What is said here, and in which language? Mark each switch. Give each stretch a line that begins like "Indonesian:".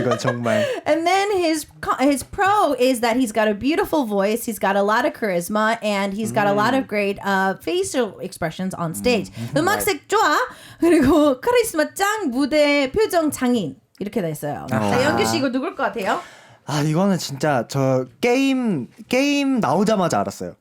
Korean: 이건 정말.
English: And then his pro is that he's got a beautiful voice, he's got a lot of charisma, and he's got a lot of great facial expressions on stage.
Korean: 음악색 좋아, 그리고 카리스마 짱, 무대 표정 장인 이렇게 돼 있어요. 자, 영규 씨 이거 누굴 것 같아요? 아 이거는 진짜 저 게임 나오자마자 알았어요.